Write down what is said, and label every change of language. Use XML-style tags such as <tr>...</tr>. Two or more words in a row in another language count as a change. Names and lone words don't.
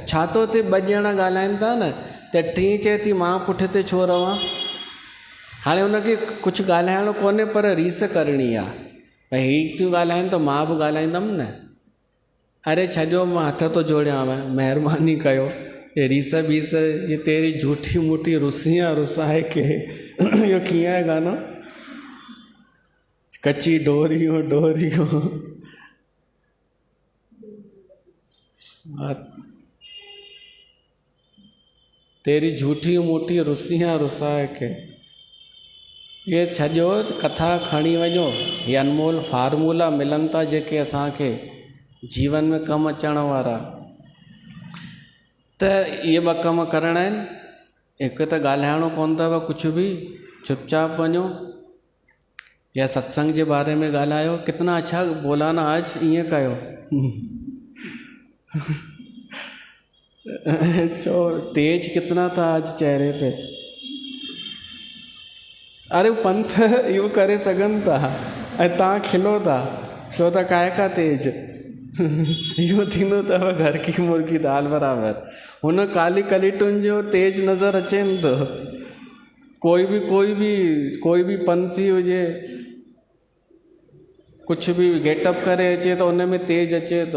<sd>छा तो हुते ॿ ॼणा ॻाल्हाइनि था न त टीं चए थी मां पुठिते छो रवां? हाणे हुनखे कुझु ॻाल्हाइणो कोन्हे पर रीस करणी आहे, भई हीअ थियूं ॻाल्हाइनि त मां बि ॻाल्हाईंदमि न। अरे छॾियो, मां हथ थो जोड़ियांव, महिरबानी कयो, ये रीस बीस, ये</sd> <hi>तेरी झूठी मूठी रुसियाँ रुसाए के</hi> <sd>इहो कीअं आहे गानो?</sd> <hi>कची डोरियूं डोरियूं, तेरी झूठी मूठी रुसियाँ रुसाए के,</hi> <sd>ये छॾियो, कथा खणी वञो। ये अनमोल फार्मूला मिलनि था जेके असांखे जीवन में कमु अचण वारा, त इहे ॿ कम करणा आहिनि। हिकु त ॻाल्हाइणो कोन अथव कुझु बि, चुपचाप वञो, या सत्संग जे बारे में ॻाल्हायो।</sd> <hi>कितना अच्छा बोला ना आज,</hi> <sd>ईअं कयो।</sd> <hi>चो तेज कितना था आज चेहरे पे।</hi> <sd>अरे पंथ इहो करे सघनि था ऐं तव्हां खिलो था, चओ था काय का तेज। इहो थींदो अथव</sd> <hi>घर की मुर्गी दाल बराबरि।</hi> <sd>हुन काली कलीटुनि जो तेज नज़र अचेनि थो। कोई बि पंथी हुजे, कुझु बि गेटअप करे अचे तो उन में तेज अचे थो।</sd>